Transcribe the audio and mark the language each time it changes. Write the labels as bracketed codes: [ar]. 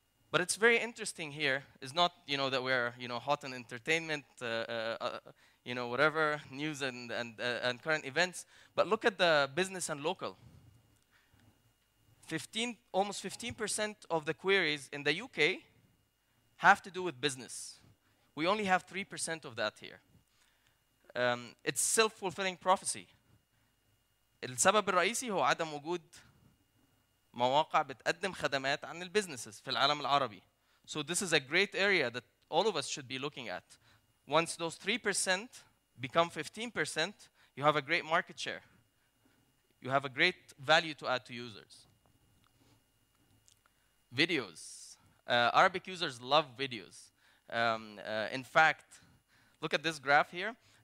[en] But it's very interesting here is not, that we're, hot in entertainment, whatever, news and current events. But look at the business and local. Almost 15% of the queries in the UK have to do with business. We only have 3% of that here. It's self-fulfilling prophecy. [ar] السبب الرئيسي هو عدم وجود مواقع بتقدم خدمات عن البيزنسز في العالم العربي. [en] So this is a great area that all of us should be looking at. Once those 3% become 15%, you have a great market share. You have a great value to add to users. Videos. Arabic users love videos. In fact, look at this graph here.